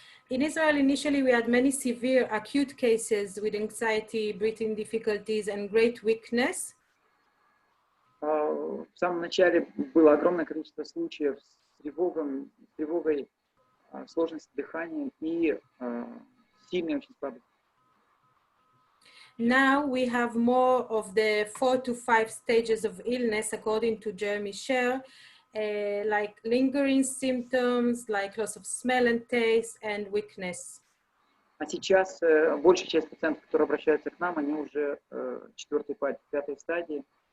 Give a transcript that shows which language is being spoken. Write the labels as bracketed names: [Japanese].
[English] In Israel, initially, we had many severe acute cases with anxiety, breathing difficulties, and great weakness. [Russian] В самом начале было огромное количество случаев с тревогой, сложности дыхания и сильной очень слабости. [English] Now we have more of the 4 to 5 stages of illness, according to Jeremy Sher, like lingering symptoms, like loss of smell and taste, and weakness. [Russian] А сейчас большая часть пациентов, которые обращаются к нам, они уже 4-5 стадии.